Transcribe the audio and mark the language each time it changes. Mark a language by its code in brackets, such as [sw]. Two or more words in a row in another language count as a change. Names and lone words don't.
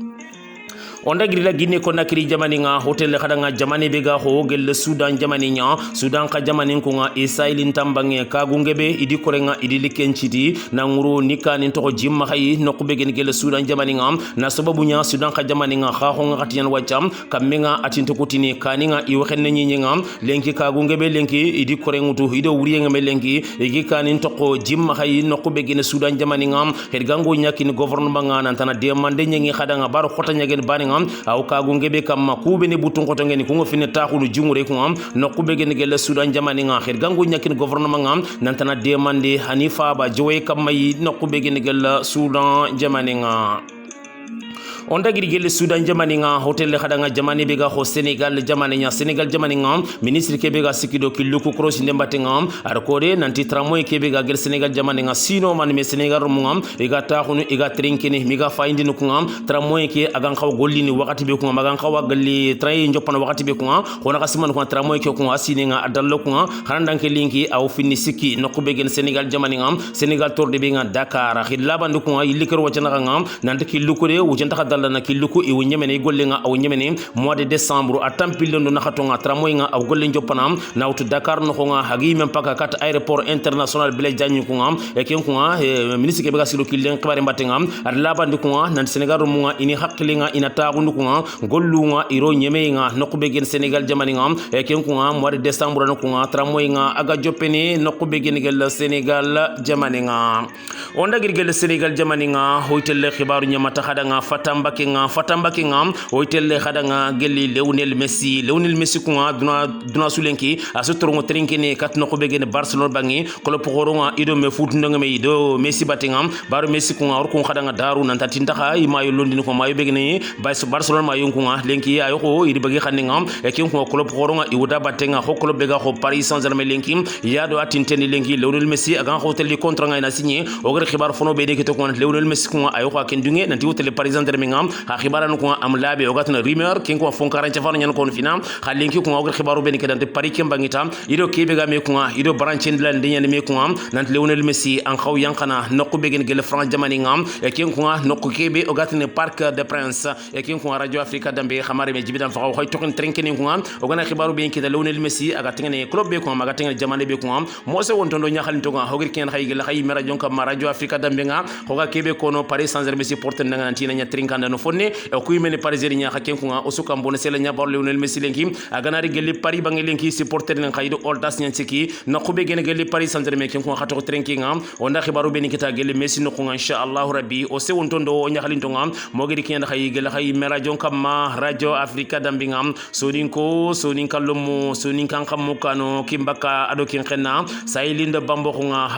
[snk] onda giri la Guinée Conakry jamani nga hotel khadanga jamani bega ho gel Sudan jamani nya Sudan ka jamani kunga isailin tambange ka gungebe idi korenga idi likenchiti na nguru nikani to jimma khayi nokube gen gel Sudan jamani nga na sababu nya Sudan ka jamani nga kha ho ngati yan wacham kamenga atinto kutini kaninga i waxen nyi nga lenki ka gungebe lenki idi korengutu ido wuriye ngame lenki igi kanin to ko jimma khayi nokube gen Sudan jamani nga hergango nyakini gouvernement nga nantana demande nyi khadanga bar khota nyagen bani aw kagu ngebe kam makube ne butun ko tongeni ko ngofine taxulu jumure ko am no kube gen gel Sudan jamani nga xir gangu nyakin gouvernement ngam nantana demande hanifa ba jowe kam may no kube gen gel Sudan jamani nga onda giri gel Sudan jamani nga hotel khadanga jamani bega ho Senegal jamani nga ministre kebe ga sikido killuku cross ndembate ngam arkode nanti tramoy kebe ga gel Senegal jamani nga sino man me Senegal mungam ega taxunu ega trinkini miga fayndi no ngam tramoy ke agan xaw gollini wakati be ko ngam agan xaw galli tray njopana wakati be ko ngam hona kasiman ko tramoy ke ko asini nga adallo ko ngam handanke linki aw finni sikki no ko be gen Senegal jamani ngam Senegal torde be nga Dakar khilaba ndu ko yilikor wacana ngam nanti killuko de wujanta dalla na killuko e wonyemene gollenga aw nyemene [fr] mois de décembre [snk] a tampille ndo nakatonga tramoyinga aw golle njoppanam nawtu Dakar no nga hagi même paka kat [fr] aéroport international [snk] Blaise Diagne ko ngam e ken ko ministre ke be gasilo killen xibare mbatenga ad labandi ko nan Senegal mo nga ini hakkilinga ina tagundu ko nga gollunga iro nyemeinga nokube gen Senegal jamani ngam e ken ko [fr] mois de décembre [snk] no ko nga tramoyinga aga joppeni nokube gen gel Senegal jamani nga onda gel Senegal jamani nga hoytel khibaru nyamata khadanga fatambake nga hoytel khadanga gelli Lionel Messi ko nga duna sulenki asutrongo trinkini kat nokube gen Barcelona bangi kolo pokoronga ido me foot ndangame ido Messi batingam baro Messi ko nga or ko khadanga daru nan tatinta kha imayo londini ko mayo begene Barcelona mayo ko nga lenki ayo ko idi bagi khaningam e ken ko kolo pokoronga iwuda batenga ho kolo bega ko Paris Saint-Germain lenki yado atinteni lenki Lionel Messi agan hotel li contrat nga ina signé o gar khibar fono be de ke to ko Lionel Messi ko nga ayo ko ken dunge nanti hotel Paris Saint-Germain ngam ha khibara ko am labe o gatna rumeur ken ko fonkara ci fanu nyan ko fina ha lenki ko o gar khibaru be ke dante Paris kem bangita ido kebe ga me ko nga ido branchen de lande nyen me ko ngam nanti Lionel Messi an xaw yankana nokku be gen gel France jamani ngam e ken ko nga nokku kebe o gatne Parc des Princes e ken ko Radio Africa dambe xamare me jibidan fa xaw tokin trenkeni ko ngam o gana khibaru be ke da Lionel Messi aga tengene club be ko maga tengene jamane be ko ngam mo se wonto do nyakhal to nga hogir ken xay gel xay mera jonka ma Radio Africa dambe nga hoga kebe ko no Paris Saint-Germain supporter nga nantina nya trinkanda no fonne e ko yimene Parisien nya hakken ko nga o suka mbone sele nya bar Lionel Messi lenki aga nari gel Paris bangi lenki supporter nga xaydo oldas nya ciki no khube gen gel Paris Saint-Germain ken ko khato trenki nga onda khibaru be ni kita gel Messi no ko nga inshallah rabbi o se wonto do nyakhal to nga mo gedi ken xay gel xay mera jonka ma Radio Africa dambe nga sonin kallumu sonin kan xamu kano kimbaka ado kin xenna saylindo bambo ko nga